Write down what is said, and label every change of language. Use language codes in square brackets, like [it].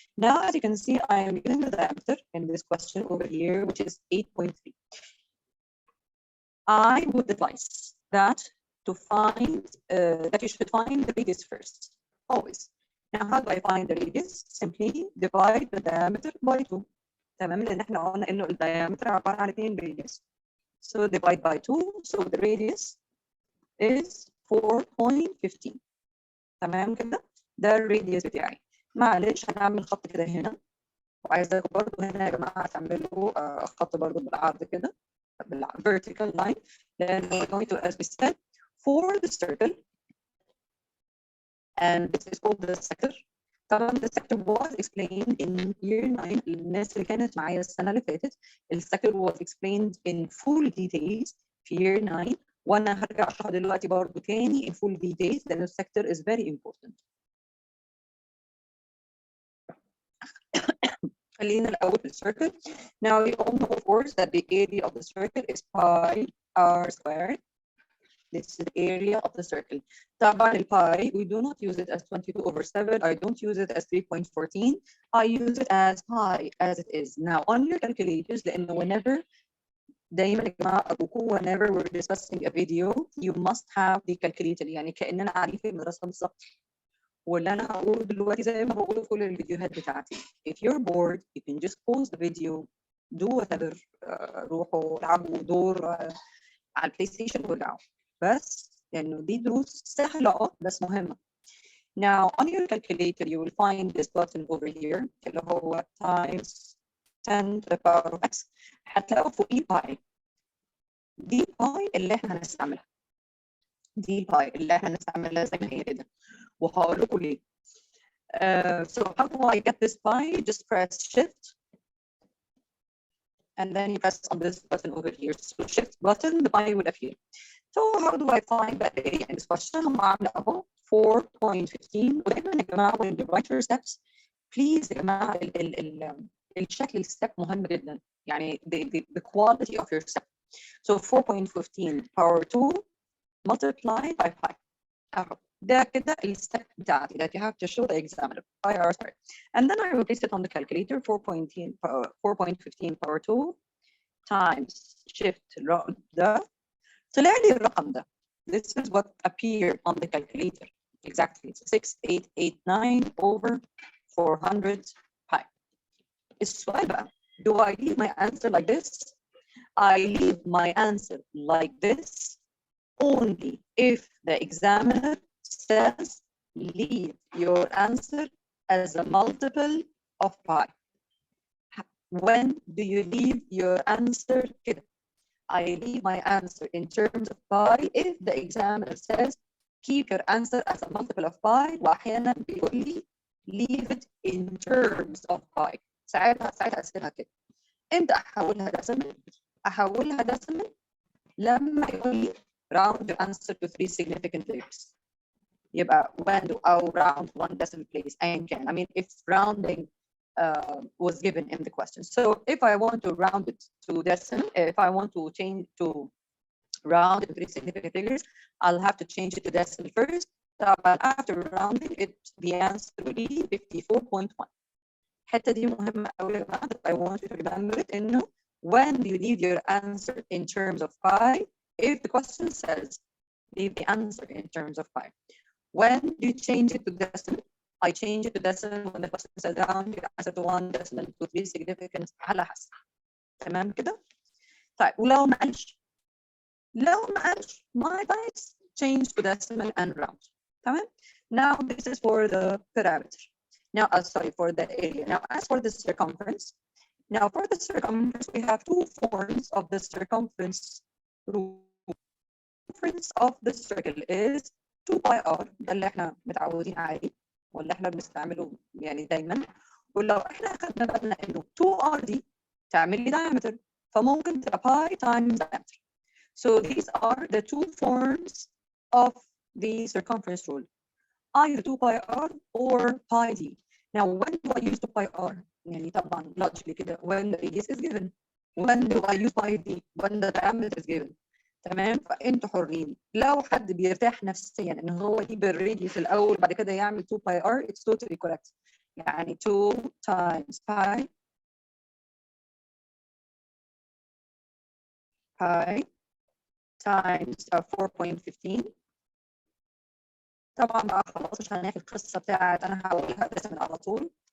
[en] Now, as you can see, I am given the diameter in this question over here, which is 8.3. I would advise that to find that you should find the radius first, always. Now, how do I find the radius? Simply divide the diameter by 2. [ar] تمام لأن احنا قلنا إنه الdiameter عبارة عن 2 radius. [en] So divide by 2, so the radius is 4.15. [ar] تمام كده؟ ده الراديوس بتاعي. معلش هنعمل خط كده هنا. وعايزاكم برضه هنا يا جماعة تعملوا خط برضه بالعرض كده. [en] vertical line. Then we're going to, as we said, for the circle, and this is called the sector. [ar] طبعا [en] the sector was explained in year 9. [ar] الناس اللي كانت معايا السنة اللي فاتت السector [en] was explained in full details [ar] في year 9 وأنا هرجع أشرحه دلوقتي برضه تاني [en] in full details [ar] لأن [en] sector is very important. [ar] خلينا الأول في الcircle. [en] Now we all know of course that the area of the circle is pi r squared. This is the area of the circle. [ar] طبعا [en] pi, we do not use it as 22/7. I don't use it as 3.14. I use it as pi as it is. Now on your calculators, [ar] لأنه [en] whenever [ar] دايما يا جماعة أبوكم [en] whenever we're discussing a video, you must have the calculator. [ar] يعني كأننا قاعدين في المدرسة بالظبط. واللي أنا هقوله دلوقتي زي ما بقوله في كل الفيديوهات بتاعتي. [en] If you're bored, you can just pause the video, do whatever, [ar] روحوا العبوا دور على البلاي ستيشن وارجعوا. بس لأنه دي دروس سهلة بس مهمة. [en] Now on your calculator you will find this button over here [ar] اللي هو [en] times 10 to the power of x. [ar] هتلاقوا فوقيه باي. دي باي اللي احنا هنستعملها. دي باي اللي احنا هنستعملها زي ما هي كده. وهقول لكم ليه. [en] So how do I get this pi? Just press shift and then you press on this button over here. So shift button, the pi will appear. So how do I find that area in this question? [ar] هم عاملة أهو 4.15 ودايما يا جماعة [en] when you write your steps please [ar] يا جماعة الشكل الستep مهم جدا. يعني [en] the quality of your step. So 4.15 power 2 multiplied by pi. [ar] أهو ده كده الستep بتاعتي [en] that you have to show the examiner pi r squared. And then I replace it on the calculator 4.15 power 2 times shift [ar] ده طلع لي الرقم ده. [en] This is what appeared on the calculator. Exactly. It's 6889 over 400 pi. [ar] السؤال بقى, [en] do I leave my answer like this? I leave my answer like this only if the examiner says leave your answer as a multiple of pi. When do you leave your answer [ar] كده? [en] I leave my answer in terms of pi if the examiner says keep your answer as a multiple of pi [ar] وأحيانا بيقول لي [en] leave it in terms of pi. [ar] ساعتها أسيبها كده. إمتى أحولها ديسيمال؟ أحولها ديسيمال لما يقول لي [en] round your answer to 3 significant figures. [ar] يبقى [en] when [ar] أو [en] round 1 decimal place [ar] أيا كان. [en] I mean if rounding was given in the question. So if I want to round it to decimal, if I want to change to round it to 3 significant figures, I'll have to change it to decimal first. But after rounding it, the answer will be 54.1. [ar] الحتة دي مهمة أوي يا جماعة. [en] I want you to remember it [ar] إنه [en] when you leave your answer in terms of pi, if the question says leave the answer in terms of pi, when do you change it to decimal? I change it to decimal when the question says down your answer to 1 decimal to 3 significant [ar] على حسب. تمام كده؟ طيب ولو ما قالش [en] my advice change to decimal and round. [ar] تمام؟ [en] Now this is for the parameter. Now, sorry, for the area. Now, as for the circumference, now for the circumference, we have two forms of the circumference rule. Circumference of the circle is 2 pi r، [ar] ده اللي احنا متعودين عليه واللي احنا بنستعمله يعني دايما. ولو احنا اخذنا بالنا انه 2 r دي تعمل لي diameter، فممكن تبقى pi times diameter. [en] So these are the two forms of the circumference rule, either 2 pi r or pi d. Now, when do I use 2 pi r? [ar] يعني طبعا [en] logically [ar] كده [en] when the radius is given. When do I use pi d? When the diameter is given. [ar] تمام؟ فانتوا حرين. لو حد بيرتاح نفسيا ان هو يجيب الراديوس الاول بعد كده يعمل [en] 2 pi r, it's totally correct. [ar] يعني [en] 2 times pi times 4.15. [ar] طبعا بقى خلاص مش هناخد القصه بتاعت انا هقولها ديسيمال على طول.